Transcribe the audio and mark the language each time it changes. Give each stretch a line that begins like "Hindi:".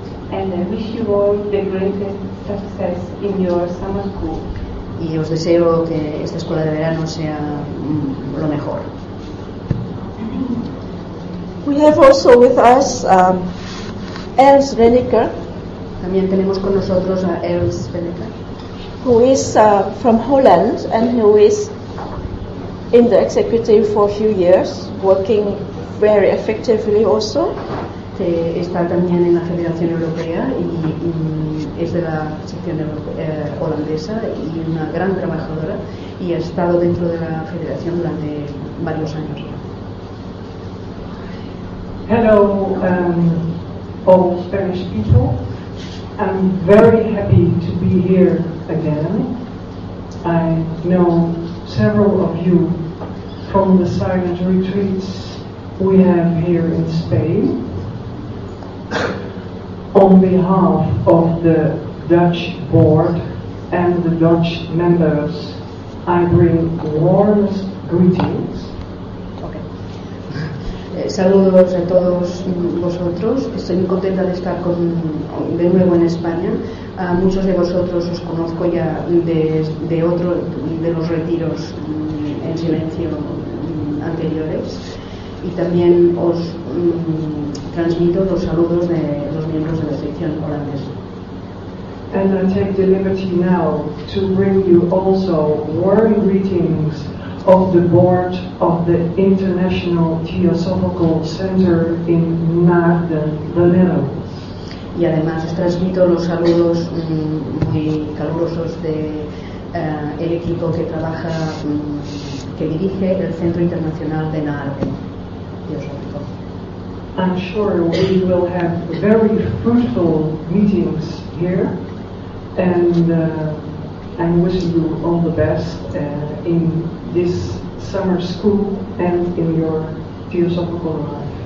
English: And I wish you all the greatest success in your summer school.
Spanish: Y os deseo que esta escuela de verano sea lo mejor.
English: We have also with us Els Reniker.
Spanish: También tenemos con nosotros a Els Reniker,
English: who is from Holland and who is in the executive for a few years, working very effectively also.
Spanish: Que está también en la Federación Europea y es de la sección holandesa y una gran trabajadora y y has estado dentro de la federación durante varios años.
English: Hello, all Spanish people. I'm very happy to be here again. I know several of you from the silent retreats we have here in Spain. On behalf of the Dutch board and the Dutch members, I bring warmest greetings.
Spanish: Saludos a todos vosotros. Estoy muy contenta de estar de nuevo en España. A muchos de vosotros os conozco ya de los retiros en silencio anteriores. Y también os transmito los saludos de los miembros de la sección holandesa.
English: And I take the liberty now to bring you also warm greetings of the board of the International Theosophical Center in Naarden, the Netherlands.
Spanish: Y además transmito los saludos muy calurosos de el equipo que trabaja, que dirige el Centro Internacional de Naarden, Teosófico.
English: I'm sure we will have very fruitful meetings here, and I wish you all the best in this summer school and in your theosophical life.